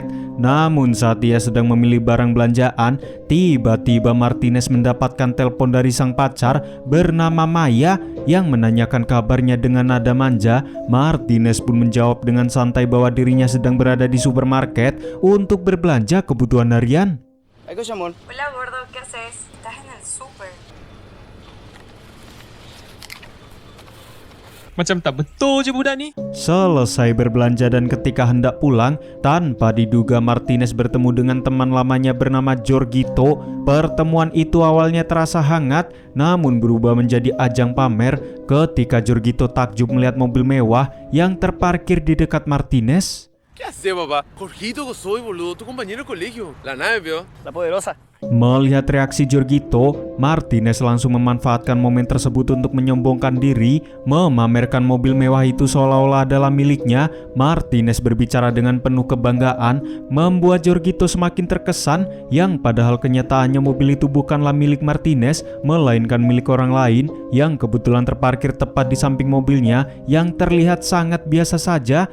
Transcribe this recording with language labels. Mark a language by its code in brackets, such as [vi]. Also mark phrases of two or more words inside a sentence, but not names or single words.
[id] Namun saat ia sedang memilih barang belanjaan, tiba-tiba Martinez mendapatkan telepon dari sang pacar bernama Maya yang menanyakan kabarnya dengan nada manja. Martinez pun menjawab dengan santai bahwa dirinya sedang berada di supermarket untuk berbelanja kebutuhan harian. [es] ¿Hay cosa, amor? Hola, gordo, ¿qué haces? Estás en el súper. [ms] Macam tak betul je budak ni. [id] Selesai berbelanja dan ketika hendak pulang, tanpa diduga Martinez bertemu dengan teman lamanya bernama Jorgito. Pertemuan itu awalnya terasa hangat, namun berubah menjadi ajang pamer ketika Jorgito takjub melihat mobil mewah yang terparkir di dekat Martinez. [es] ¿Qué haces, papá? Jorgito, soy boludo, tu compañero de colegio. La nave, vio. La poderosa. [id] Melihat reaksi Jorgito, Martinez langsung memanfaatkan momen tersebut untuk menyombongkan diri, memamerkan mobil mewah itu seolah-olah adalah miliknya. Martinez berbicara dengan penuh kebanggaan, membuat Jorgito semakin terkesan, yang padahal kenyataannya mobil itu bukanlah milik Martinez, melainkan milik orang lain yang kebetulan terparkir tepat di samping mobilnya yang terlihat sangat biasa saja.